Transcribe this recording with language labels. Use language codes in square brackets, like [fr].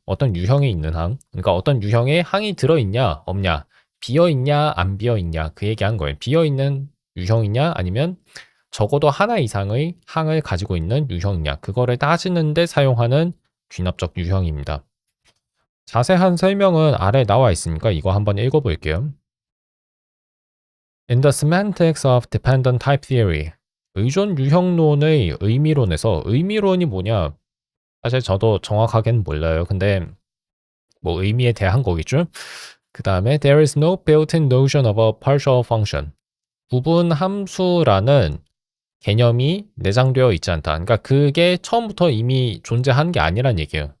[ko] 어떤 유형에 있는 항. 그러니까 어떤 유형에 항이 들어있냐, 없냐, 비어있냐, 안 비어있냐, 그 얘기한 거예요. 비어있는 유형이냐, 아니면 적어도 하나 이상의 항을 가지고 있는 유형이냐, 그거를 따지는데 사용하는 귀납적 유형입니다. 자세한 설명은 아래 나와 있으니까 이거 한번 읽어볼게요. [en] In the semantics of dependent type theory, [ko] 의존 유형론의 의미론에서 의미론이 뭐냐? 사실 저도 정확하게는 몰라요. 근데 뭐 의미에 대한 거겠죠? 그 다음에 [en] there is no built-in notion of a partial function. [ko] 부분 함수라는 개념이 내장되어 있지 않다. 그러니까 그게 처음부터 이미 존재한 게 아니란 얘기예요.